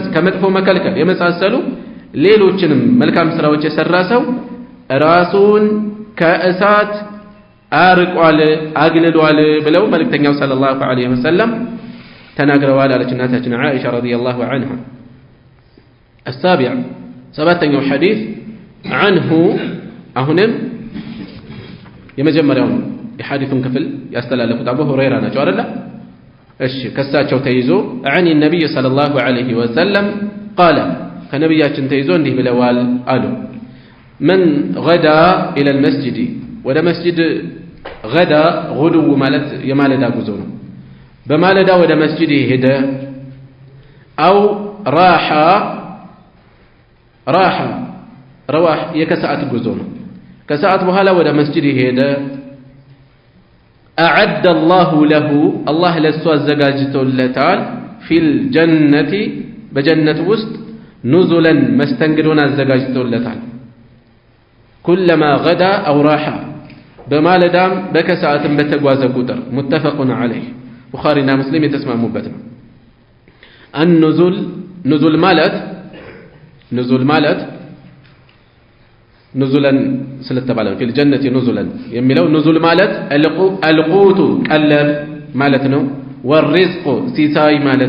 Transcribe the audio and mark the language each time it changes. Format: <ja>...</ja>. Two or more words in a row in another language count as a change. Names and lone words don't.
<am>ከመጥፎ መከልከል የመሳሰሉ ሌሎችንም መልካም ስራዎች የሰራ ሰው ራሱን ከእሳት አርቋል፣ አግልሏል ብለው መልእክተኛው</am> <ar>صلى الله عليه وسلم</ar> <am>ተናግረዋል አለች እናታችን ዓኢሻ</am> <ar>رضي الله عنها።</ar> <am>السابع ሰባተኛው ሐዲስ عنه አሁንም የመጀመሪያው የሐዲሱን ክፍል ያስተላለፉት አቡ ሁረይራ ናቸው አይደል? እሺ ከሳቸው ተይዞ</am> <ar>عن النبي صلى الله عليه وسلم قال</ar> <am>ከነብያችን ተይዞ እንዲህ ብለዋል አሉ</am> <ar>من غدا الى المسجد</ar> <am>ወደ መስጂድ ገዳ ጉዱው ማለት የማለዳ ጉዞ ነው። በማለዳ ወደ መስጂድ ሄደ አው ረዋህ የከሰዓት ጉዞ ነው። ከሰዓት በኋላ ወደ መስጂድ ሄደ</am> <ar>أعد الله له الله</ar> <am>ለሱ አዘጋጅቶለታል</am> <ar>في الجنة</ar> <am>በጀነት ውስጥ ኑዙለን መስተንግዶን አዘጋጅቶለታል</am> <ar>كلما غدا أو راح</ar> <am>በማለዳም በከሰዓትም በተጓዘ ቁጥር</am> <ar>متفق عليه</ar> <am>ቡኻሪና ሙስሊም የተስማሙበት ነው። ኑዙል ማለት ኑዙለን ስለተባለ</am> <ar>في الجنة نزلا</ar> <am>የሚለው ኑዙል ማለት አልቁቱ ቀለብ ማለት ነው። ወሪዝቁ ሲሳይ ማለት</am>